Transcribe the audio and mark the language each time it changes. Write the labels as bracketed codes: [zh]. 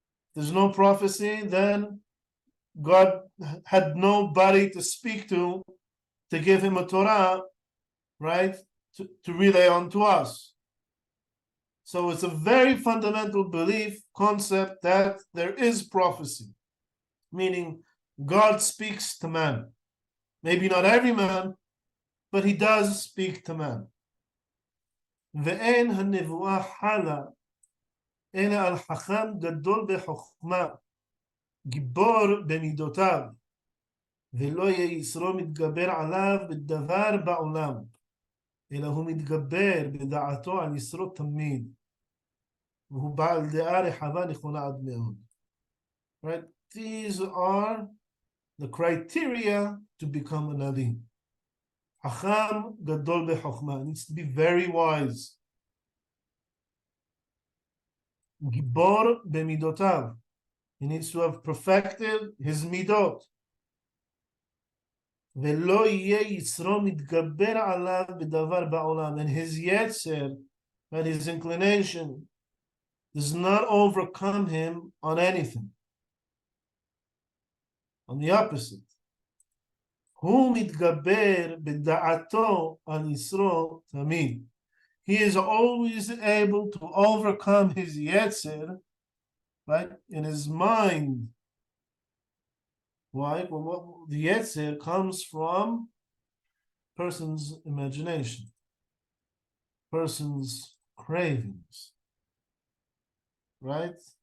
[en] If there's no prophecy, then God had nobody to speak to give him a Torah, right, to relay on to us. So it's a very fundamental belief concept that there is prophecy, meaning God speaks to man. Maybe not every man, but he does speak to man. [he] ואין הנבואה חלה אלא על חכם גדול בחוכמה, גיבור במידותיו, ולא יהיה יסרו מתגבר עליו בדבר בעולם, אלא הוא מתגבר בדעתו על יסרו תמיד, והוא בעל דעה רחבה נכונה עד מאוד. [en] Right? These are the criteria to become a Navi. [he] Hacham gadol bechokmah, [en] needs to be very wise. [he] Gibor bemidotav, [en] he needs to have perfected his midot. [he] Velo yeh yitzro mitgaber alav b'davar ba'olam, [en] and his yetzer, and his inclination, does not overcome him on anything. On the opposite. [he] הוא מתגבר בדעתו על יסרו תמיד. [en] He is always able to overcome his yetzer, right, in his mind. Why? Well, the yetzer comes from person's imagination, person's cravings, right?